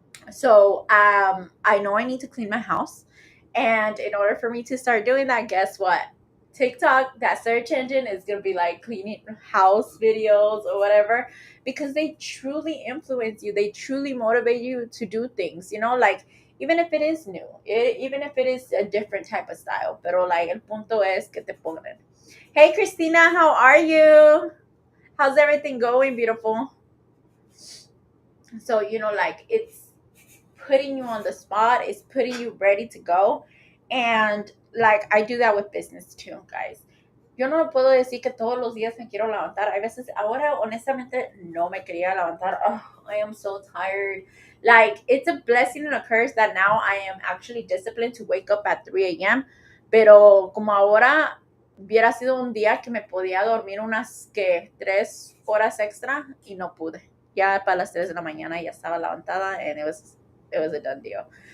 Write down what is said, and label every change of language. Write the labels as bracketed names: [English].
[English] So I know I need to clean my house. And in order for me to start doing that, guess what? TikTok, that search engine is going to be like cleaning house videos or whatever, because they truly influence you. They truly motivate you to do things, you know, like even if it is new, even if it is a different type of style. [Spanish] Pero like el punto es que te ponen. [English] Hey, Christina, how are you? How's everything going, beautiful? So, you know, like it's putting you on the spot, it's putting you ready to go. And like I do that with business too, guys. [Spanish] Yo no puedo decir que todos los días me quiero levantar. Hay veces, ahora honestamente no me quería levantar. [English] Oh, I am so tired. Like, it's a blessing and a curse that now I am actually disciplined to wake up at 3 a.m. [Spanish] Pero como ahora hubiera sido un día que me podía dormir unas que 3 horas extra y no pude. Ya para las 3 de la mañana ya estaba levantada [English] and it was a done deal.